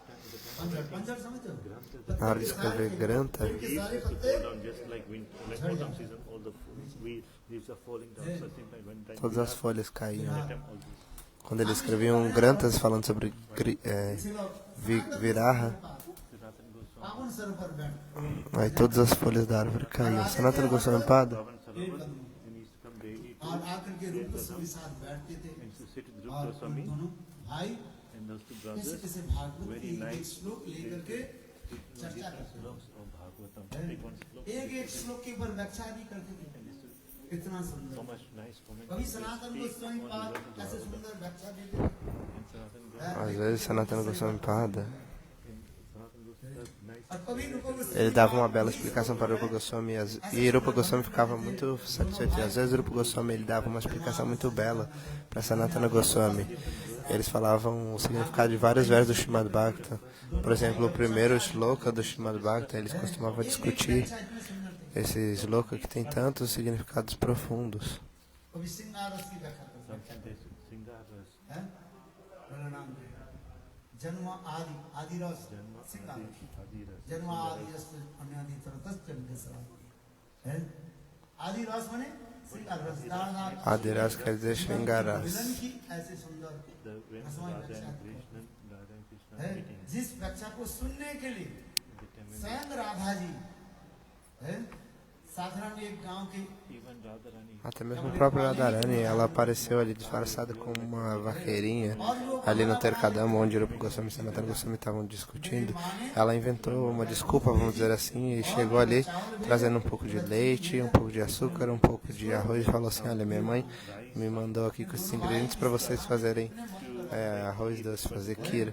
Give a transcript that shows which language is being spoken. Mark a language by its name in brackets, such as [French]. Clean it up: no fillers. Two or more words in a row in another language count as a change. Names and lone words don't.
[Portuguese] Na hora de escrever Granta, todas as folhas caíam. Quando ele escrevia Grantas falando sobre Viraha, aí todas as folhas da árvore caíam. Sanatana Goswami Pada, [Hindi] और आकर के रूप गोस्वामी साथ बैठते थे और दोनों भाई कैसे कैसे भागवत के एक श्लोक लेकर के चर्चा करते थे, एक श्लोक के ऊपर व्याख्या भी करते थे। इतना सुंदर, कभी सनातन गोस्वामी पाद ऐसे सुंदर व्याख्या देते थे। [Portuguese] às vezes Sanatana Goswami Pada, ele dava uma bela explicação para Rupa Goswami e Rupa Goswami ficava muito satisfeito. Às vezes Rupa Goswami ele dava uma explicação muito bela para Sanatana Goswami. Eles falavam o significado de vários versos do Srimad Bhagavatam. Por exemplo, o primeiro shloka do Srimad Bhagavatam, eles costumavam discutir esse shloka que tem tantos significados profundos. [Hindi] जन्म आदि आदिरस सिंगार जन्म आदिरस अन्यादि तरतस चंद्रसरा है आदिरस माने सिंगार रस दार [Portuguese] Adiras quer dizer Shringaras. [Hindi] मिलन की ऐसे सुंदर है जिस व्याख्या को सुनने के लिए स्वयं राधा जी है साधारण एक गांव के [Portuguese] Até mesmo a própria Radharani, ela apareceu ali disfarçada como uma vaqueirinha, ali no Terkadama, onde Rupa Goswami e Sanatana Goswami estavam discutindo. Ela inventou uma desculpa, vamos dizer assim, e chegou ali trazendo um pouco de leite, um pouco de açúcar, um pouco de arroz e falou assim: olha, minha mãe me mandou aqui com esses ingredientes para vocês fazerem arroz doce, fazer kheer.